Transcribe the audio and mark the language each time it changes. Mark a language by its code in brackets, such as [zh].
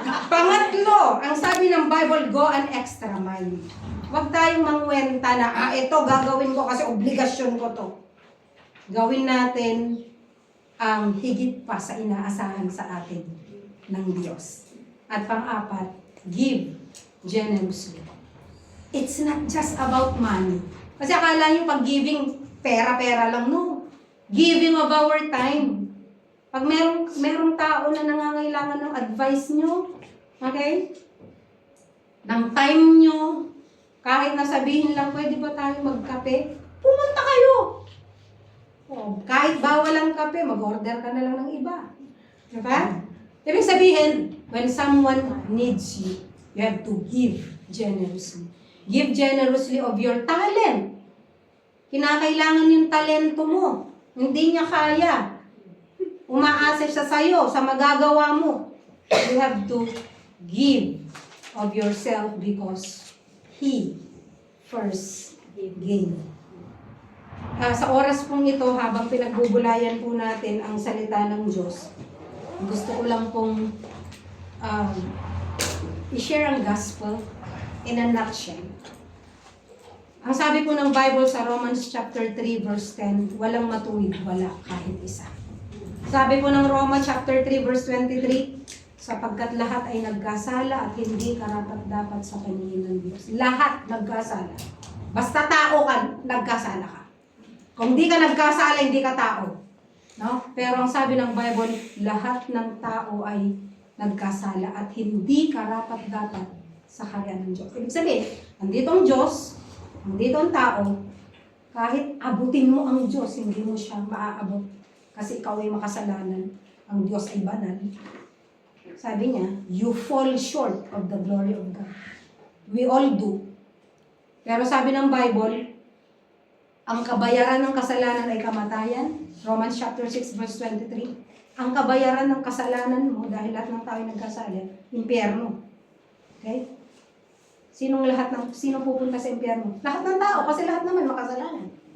[tl] Pangatlo, ang sabi ng Bible, [en] go an extra mile. [tl] Huwag tayong mangwenta na, ito gagawin ko kasi obligasyon ko to. Gawin natin ang higit pa sa inaasahan sa atin ng Diyos. At pang-apat, [en] give generously. It's not just about money. [tl] Kasi akala nyo pag-giving, pera-pera lang, no. [en] Giving of our time. [tl] Pag merong tao na nangangailangan ng advice nyo, okay? Ng time nyo, kahit nasabihin lang, pwede ba tayo magkape? Pumunta kayo. O, kahit bawal ang kape, mag-order ka na lang ng iba. Diba? Ibig sabihin, [en] when someone needs you, you have to give generously. Give generously of your talent. [tl] Kinakailangan yung talento mo. Hindi niya kaya. Umaasa siya sa'yo, sa magagawa mo. [en] You have to give of yourself because He first gain. [tl] Sa oras pong ito, habang pinagbubulayan po natin ang salita ng Diyos, gusto ko lang pong i-share ang [en] gospel in a nutshell. [tl] Ang sabi po ng Bible sa Romans chapter 3 verse 10, walang matuwid, wala kahit isa. Sabi po ng Roma chapter 3 verse 23, sapagkat lahat ay nagkasala at hindi karapat-dapat sa paningin ng Diyos. Lahat nagkasala. Basta tao ka, nagkasala ka. Kung di ka nagkasala, hindi ka tao. No? Pero ang sabi ng Bible, lahat ng tao ay nagkasala at hindi karapat-dapat sa kaharian ng Diyos. Ibig sabihin, nandito ang Diyos, nandito ang tao, kahit abutin mo ang Diyos, hindi mo siya maaabot. Kasi ikaw ay makasalanan. Ang Diyos ay banal. Sabi niya, [en] you fall short of the glory of God. We all do. [tl] Pero sabi ng Bible, ang kabayaran ng kasalanan ay kamatayan. Romans chapter 6 verse 23. Ang kabayaran ng kasalanan mo, dahil lahat ng tao ay nagkasala, impyerno. Okay? Sino pupunta sa impyerno? Lahat ng tao, kasi lahat naman makasalanan.